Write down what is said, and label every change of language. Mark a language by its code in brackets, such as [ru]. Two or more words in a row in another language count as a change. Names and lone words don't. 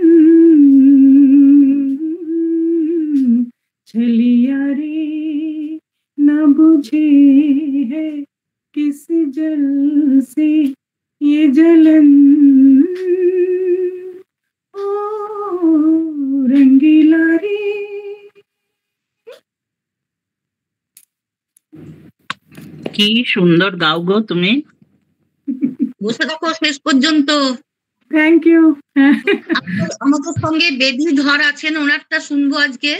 [hi] छलिया रे न बुझे है किस जल से ये जलन, ओ रंगीला रे। [bn] কি সুন্দর গাও গো তুমি, বসে থাকো শেষ পর্যন্ত। [en] thank you. [bn] আমাদের সঙ্গে বেবি ধর আছেন, ওনারটা শুনবো আজকে।